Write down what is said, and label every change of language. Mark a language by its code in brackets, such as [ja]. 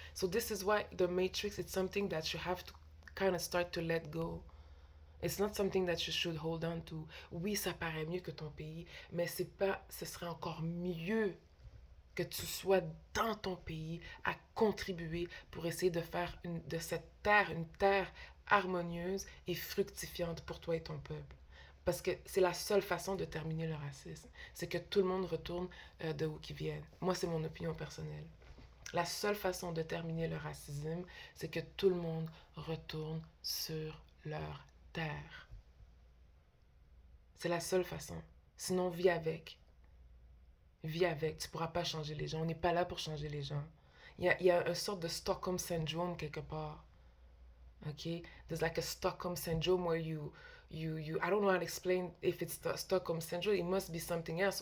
[en] So this is why the matrix, it's something that you have to kind of start to let go. It's not something that you should hold on to. [fr] Oui, ça paraît mieux que ton pays, mais c'est pas, ce serait encore mieux que tu sois dans ton pays à contribuer pour essayer de faire de cette terre une terre harmonieuse et fructifiante pour toi et ton peuple. Parce que c'est la seule façon de terminer le racisme. C'est que tout le monde retourne de où qu'ils viennent. Moi, c'est mon opinion personnelle. La seule façon de terminer le racisme, c'est que tout le monde retourne sur leur terre. C'est la seule façon. Sinon, vis avec. Vis avec, tu pourras pas changer les gens. On n'est pas là pour changer les gens. Il y a une sorte de Stockholm Syndrome quelque part. [en] Okay? There's like a Stockholm Syndrome where I don't know how to explain if it's the Stockholm Syndrome. It must be something else.